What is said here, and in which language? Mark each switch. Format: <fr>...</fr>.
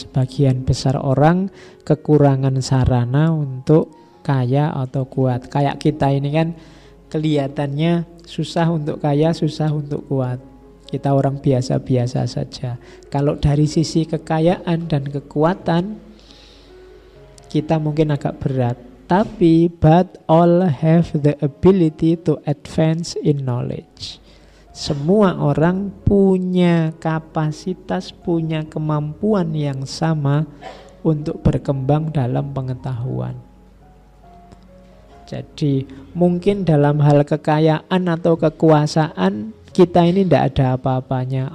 <id>Sebagian besar orang kekurangan sarana untuk kaya atau kuat. Kayak kita ini kan kelihatannya susah untuk kaya, susah untuk kuat. Kita orang biasa-biasa saja. Kalau dari sisi kekayaan dan kekuatan, kita mungkin agak berat. Tapi</id> <en>but all have the ability to advance in knowledge.</en> <id>Semua orang punya kapasitas, punya kemampuan yang sama untuk berkembang dalam pengetahuan. Jadi mungkin dalam hal kekayaan atau kekuasaan kita ini tidak ada apa-apanya.</id>